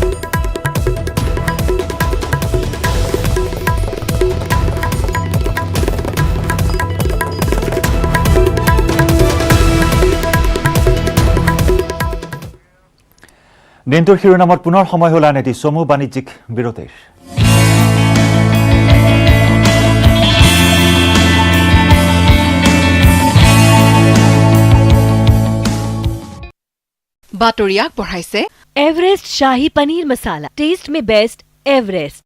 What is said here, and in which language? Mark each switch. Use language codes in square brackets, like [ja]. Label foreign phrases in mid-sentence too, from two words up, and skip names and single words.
[as] দিনটোৰ শিৰোনামত পুনৰ সময় হ'ল আন এটি চমু বাণিজ্যিক বিৰতিৰ। [hi] बातोरी আগবঢ়াইছে एवरेस्ट शाही पनीर मसाला, टेस्ट में बेस्ट एवरेस्ट।